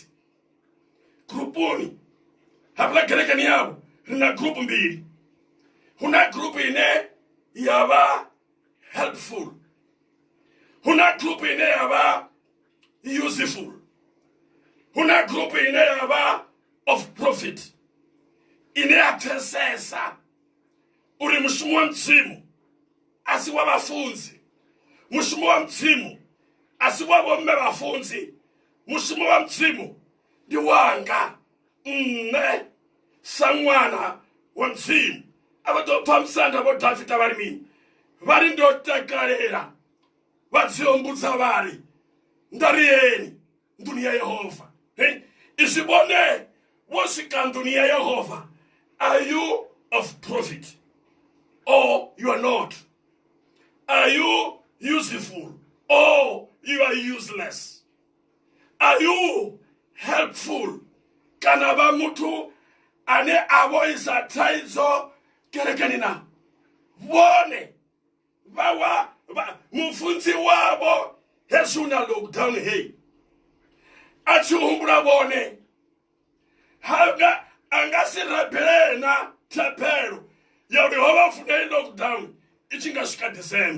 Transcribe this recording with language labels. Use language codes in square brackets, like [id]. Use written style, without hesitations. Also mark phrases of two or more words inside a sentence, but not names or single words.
[ve] Grupuni hafha kerekeni yavho ri na grupu mbili. Huna grupu ine ya vha helpful, huna grupu ine ya vha useful, huna grupu ine ya vha [en] of profit, [ve] ine ya pfesesa uri mushumo wa Mudzimu asi wa vhafunzi, mushumo wa Mudzimu asi wa vhomme vhafunzi, mushumo wa Mudzimu ndi wanga nne sa ṅwana wa Mudzimu. Ava ḓo pfa musanda vho Dafita vha ri mini? Vha ri ndo takalela vha dziombudza vha ri ndariyeni nḓuni ya Yehova. Izwi vhone vho swika nḓuni ya Yehova, [en] are you of profit or you are not? Are you useful or you are useless? Are you helpful [ve] kana vha muthu ane avoisa thaidzo kerekeni na? Vhone vawa mufunzi wavo hezwi una lockdown hei a tshi humbula vhone anga si rabele na thapelo ya uri ho vha funa i lockdown i tshi nga swika December.